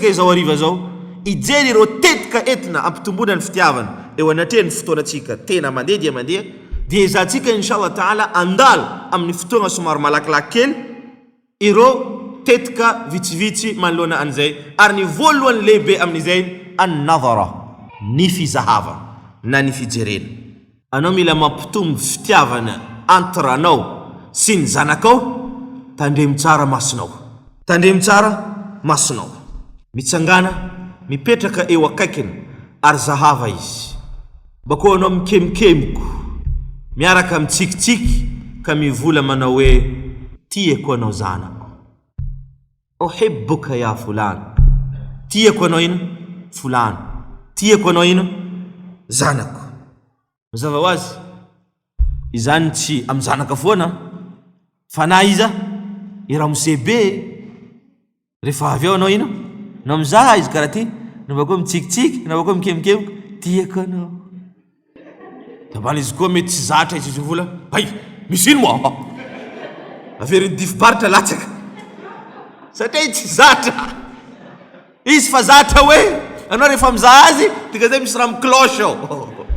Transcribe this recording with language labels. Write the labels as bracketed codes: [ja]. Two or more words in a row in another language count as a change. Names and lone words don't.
[mg] izao ariva zao ijery ireo tetika entina hampitomboana ny fitiavana eo anatrehan'ny fotoanatsika tena mandeha dia izahantsika [ar] إن شاء الله تعالى [mg] andalo amin'ny fotoana somary malakilaky kely ireo tetika vitsivitsy manoloana an'izay ary ny voalohany lehibe amin'izay an-nadhara ny fizahavana na ny fijerena anao mila mampitombo fitiavana entre anao sy ny zanakao tandremo tsara masonao mitsangana mipetraka eo akaikiny ary zahava izy bakao anao mikemikemiko miaraka mitsikitsiky ka mivola manao hoe tiako anao zanako [ar] أحبك يا فلان [mg] tiako anao ino fulan tiako anao ino zanako mazava hoazy izany tsy amin'ny zanaka foana fa na iza iramosebe rehefa avy eo anao ino no mizaha izy karaha ty no bakao mitsikitsiky no bakao mikemikemiko tiako anao tabana izy koa mety tsy zatra izy vola hay misy ino moa averiny difibaritra latsaka satria tsy zatra izy fa zatra hoe anao rehefa mizaha azy tika zay misy raha mikloche ao